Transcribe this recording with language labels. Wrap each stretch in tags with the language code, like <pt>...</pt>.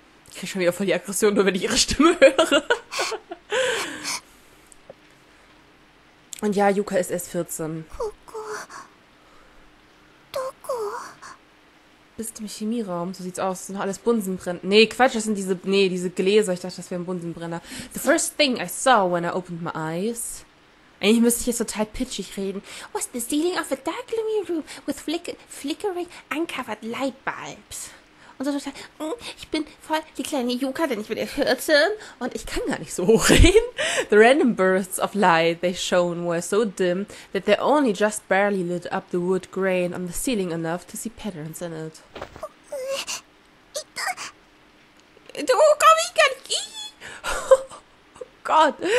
<de>Ich kriege schon wieder voll die Aggression, nur wenn ich ihre Stimme höre. Und ja, Yuka ist erst 14. Bist du im Chemieraum? So sieht's aus. Das sind noch alles Bunsenbrenner. Nee, Quatsch, das sind diese Gläser. Ich dachte, das wären Bunsenbrenner.</de> <en>The first thing I saw when I opened my eyes.</en> <de>Eigentlich müsste ich jetzt total pitchig reden.</de> <en>Was the ceiling of a dark gloomy room with flickering uncovered light bulbs.</en> <de>Und so total, ich bin voll die kleine Yuka, denn ich bin erst 14 und ich kann gar nicht so hoch reden.</de> <en>The random bursts of light they shone were so dim that they only just barely lit up the wood grain on the ceiling enough to see patterns in it.</en> <de>Du, komm, ich kann nicht.</de> <en>Oh God.</en>